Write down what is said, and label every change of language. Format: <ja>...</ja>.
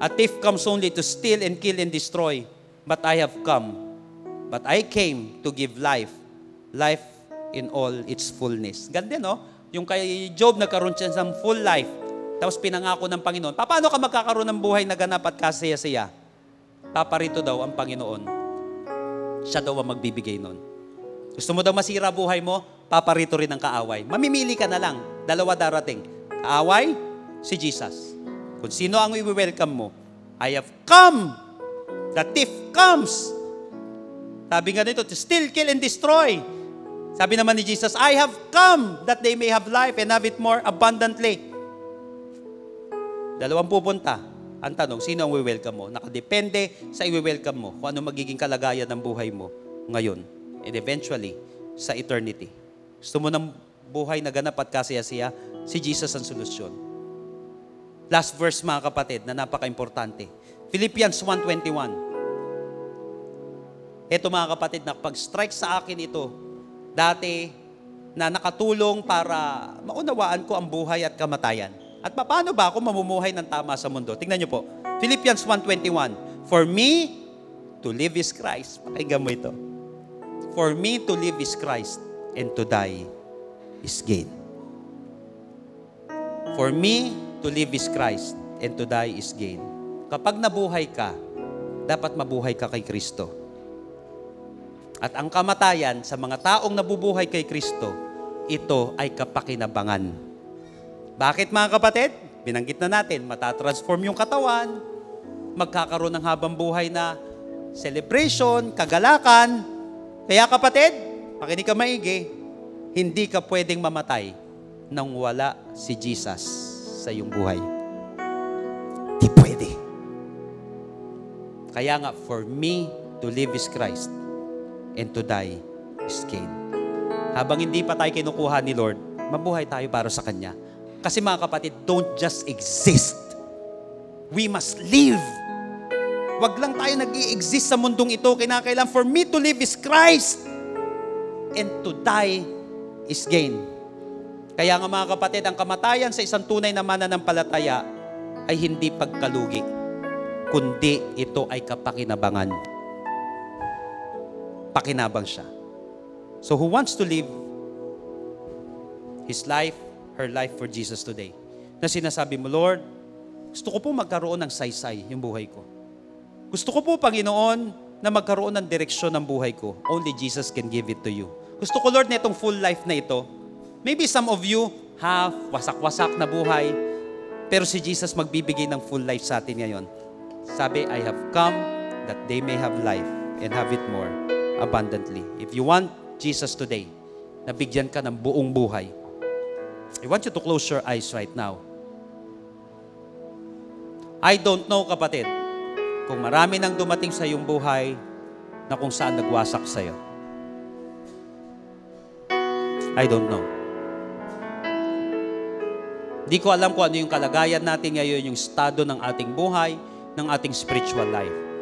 <en>A thief comes only to steal and kill and destroy. But I came to give life. Life in all its fullness.</en> <tl>Ganda, no? Yung kay Job, nagkaroon siya ng full life. Tapos pinangako ng Panginoon. Paano ka magkakaroon ng buhay na ganap at kasaya-saya? Paparito daw ang Panginoon. Siya daw ang magbibigay nun. Gusto mo daw masira buhay mo? Paparito rin ang kaaway. Mamimili ka na lang. 2 darating. Kaaway, si Jesus. Kung sino ang i-welcome mo,</tl> <en>I have come. The thief comes.</en> <tl>Sabi nga nito,</tl> <en>to steal, kill, and destroy.</en> <tl>Sabi naman ni Jesus,</tl> <en>I have come that they may have life and have it more abundantly.</en> <tl>Dalawang pupunta. Ang tanong, sino ang i-welcome mo? Nakadepende sa i-welcome mo kung ano magiging kalagayan ng buhay mo ngayon</tl> <en>and eventually</en> <tl>sa eternity. Gusto mo ng buhay na ganap at kasaya-siya? Si Jesus ang solusyon.</tl> <en>Last verse,</en> <tl>mga kapatid, na napaka-importante. Philippians 1:21. Ito, mga kapatid, na pag-strike sa akin ito, dati na nakatulong para maunawaan ko ang buhay at kamatayan. At paano ba ako mamumuhay ng tama sa mundo? Tingnan niyo po. Philippians 1:21.</tl> <en>For me to live is Christ.</en> <tl>Pakinggan mo ito.</tl> <en>For me to live is Christ and to die is gain. For me to live is Christ and to die is gain.</en> <tl>Kapag nabuhay ka, dapat mabuhay ka kay Kristo. At ang kamatayan sa mga taong nabubuhay kay Kristo, ito ay kapakinabangan. Bakit mga kapatid? Binanggit na natin, matatransform yung katawan, magkakaroon ng habang buhay na celebration, kagalakan. Kaya kapatid, makinig ka maigi, hindi ka pwedeng mamatay nang wala si Jesus sa iyong buhay. Di pwede. Kaya nga,</tl> <en>for me to live is Christ and to die is gain.</en> <tl>Habang hindi pa tayo kinukuha ni Lord, mabuhay tayo para sa Kanya. Kasi mga kapatid,</tl> <en>don't just exist. We must live.</en> <tl>Wag lang tayo nag-i-exist sa mundong ito. Kinakailangan,</tl> <en>for me to live is Christ and to die is gain.</en> <tl>Kaya nga mga kapatid, ang kamatayan sa isang tunay na mananampalataya ay hindi pagkalugi, kundi ito ay kapakinabangan. Pakinabang siya.</tl> <en>So who wants to live his life, her life for Jesus today?</en> <tl>Na sinasabi mo, Lord, gusto ko po magkaroon ng saysay yung buhay ko. Gusto ko po, Panginoon, na magkaroon ng direksyon ng buhay ko.</tl> <en>Only Jesus can give it to you.</en> <tl>Gusto ko, Lord, na itong full life na ito.</tl> <en>Maybe some of you have</en> <tl>wasak-wasak na buhay, pero si Jesus magbibigay ng full life sa atin ngayon.</tl> <en>Sabi, I have come that they may have life and have it more abundantly. If you want Jesus today,</en> <tl>nabigyan ka ng buong buhay,</tl> <en>I want you to close your eyes right now. I don't know,</en> <tl>kapatid, kung marami nang dumating sa iyong buhay na kung saan nagwasak sa iyo.</tl> <en>I don't know.</en> <tl>Di ko alam kung ano yung kalagayan natin ngayon, yung estado ng ating buhay, ng ating spiritual life.</tl>